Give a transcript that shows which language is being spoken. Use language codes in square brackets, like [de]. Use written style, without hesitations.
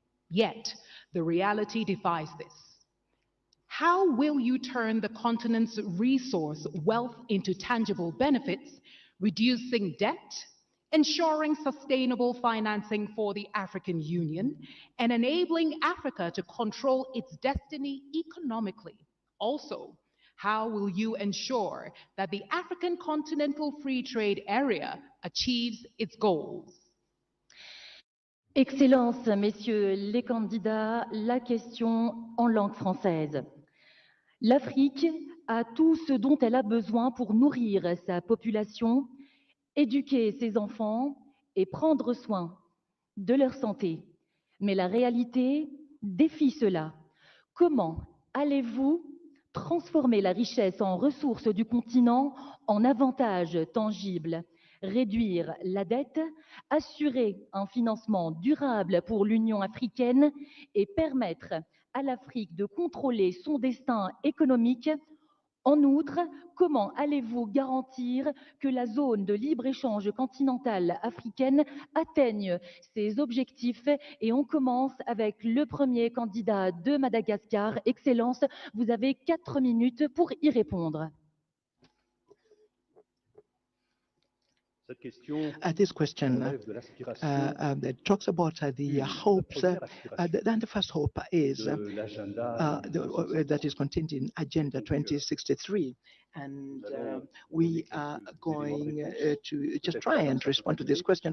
[en] Yet, the reality defies this. How will you turn the continent's resource wealth into tangible benefits, reducing debt, ensuring sustainable financing for the African Union, and enabling Africa to control its destiny economically? Also, how will you ensure that the African Continental Free Trade Area achieves its goals? [fr] Excellences, messieurs les candidats, la question en langue française. L'Afrique a tout ce dont elle a besoin pour nourrir sa population, éduquer ses enfants et prendre soin de leur santé. Mais la réalité défie cela. Comment allez-vous transformer la richesse en ressources du continent en avantages tangibles, réduire la dette, assurer un financement durable pour l'Union africaine et permettre à l'Afrique de contrôler son destin économique? En outre, comment allez-vous garantir que la zone de libre-échange continentale africaine atteigne ses objectifs? Et on commence avec le premier candidat de Madagascar. Excellence, vous avez 4 minutes pour y répondre. [en] This question that talks about the hopes, and the first hope is that is contained in Agenda 2063. And we are going to just try and respond to this question.